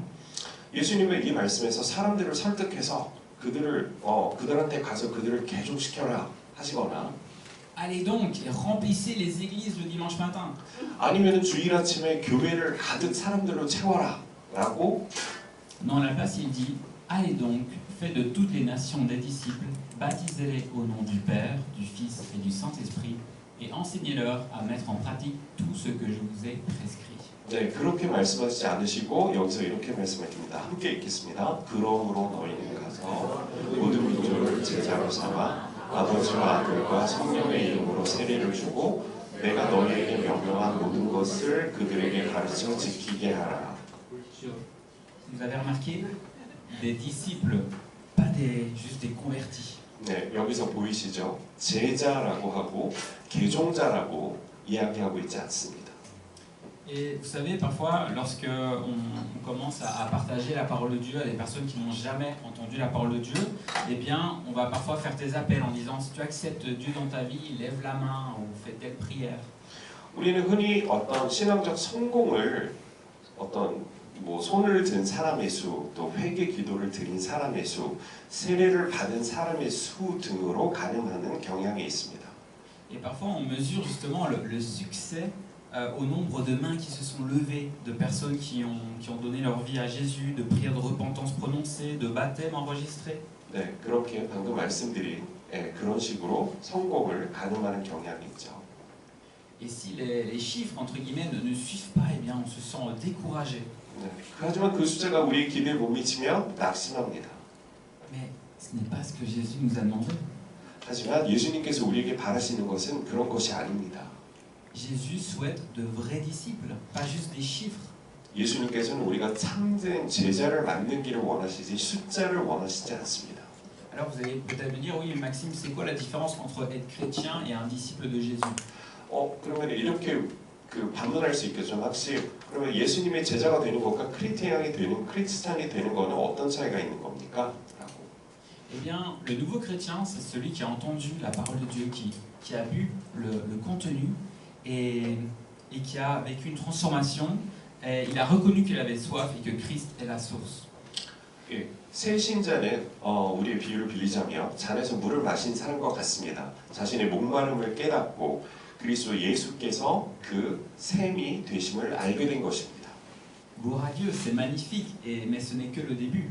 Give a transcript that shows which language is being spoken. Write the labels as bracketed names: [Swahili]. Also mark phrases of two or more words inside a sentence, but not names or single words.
[Korean] 예수님은 이 말씀에서 사람들을 설득해서 그들한테 가서 그들을 개종시켜라 하시거나 [French] Allez donc et remplissez les églises le dimanche matin. [Korean] 아니면 주일 아침에 교회를 가득 사람들로 채워라라고 [French] Non, à la place il dit allez donc, faites de toutes les nations des disciples, baptisez-les au nom du Père, du Fils et du Saint-Esprit, et enseignez-leur à mettre en pratique tout ce que je vous ai prescrit. [Korean] 네, 그렇게 말씀하시지 않으시고 여기서 이렇게 말씀하십니다. 함께 읽겠습니다. 그러므로 너희는 가서 모든 민족을 제자로 삼아 아버지와 아들과 성령의 이름으로 세례를 주고 내가 너희에게 명령한 모든 것을 그들에게 가르쳐 지키게 하라. [French] Vous avez remarqué des disciples, pas juste des convertis. [Korean] 네, 여기서 보이시죠? 제자라고 하고 개종자라고 이야기하고 있지 않습니다. [French] Et vous savez, parfois, lorsque on commence à partager la parole de Dieu à des personnes qui n'ont jamais entendu la parole de Dieu, eh bien, on va parfois faire des appels en disant si tu acceptes Dieu dans ta vie, lève la main ou fais telle prière. [Korean] 우리는 흔히 어떤 신앙적 성공을 손을 든 사람의 수, 또 회개 기도를 드린 사람의 수, 세례를 받은 사람의 수 등으로 가늠하는 경향이 있습니다. [French] Et parfois on mesure justement le succès au nombre de mains qui se sont levées, de personnes qui ont donné leur vie à Jésus, de prières de repentance prononcées, de baptêmes enregistrés. [Korean] 네, 그렇게 방금 말씀드린 그런 식으로 성공을 가늠하는 경향이 있죠. [French] Et si les chiffres entre guillemets ne suivent pas, eh bien on se sent découragé. [Korean] 네, 하지만 그 숫자가 우리의 기대에 못 미치면 낙심합니다. [French] Mais ce n'est pas ce que Jésus nous a demandé. [Korean] 하지만 예수님께서 우리에게 바라시는 것은 그런 것이 아닙니다. [French] Jésus souhaite de vrais disciples, pas juste des chiffres. [Korean] 예수님께서는 우리가 참된 제자를 만들기를 원하시지 숫자를 원하시지 않습니다. [French] Alors vous allez peut-être me dire, oui mais Maxime, c'est quoi la différence entre être chrétien et un disciple de Jésus? [Korean] 그러면 이렇게 반문할 수 있겠죠. 혹시 그러면 예수님의 제자가 되는 것과 크리스찬이 되는 거는 어떤 차이가 있는 겁니까? 라고. [French] Eh bien, le nouveau chrétien, c'est celui qui a entendu la parole de Dieu, qui a vu le contenu et qui a vécu une transformation. Et il a reconnu qu'il avait soif et que Christ est la source. [Korean] 예, 새 신자는 우리의 비유를 빌리자면 잔에서 물을 마신 사람과 같습니다. 자신의 목마름을 깨닫고 그리스도 예수께서 그 샘이 되심을 알게 된 것입니다. [French] Gloire à Dieu, c'est magnifique, mais ce n'est que le début.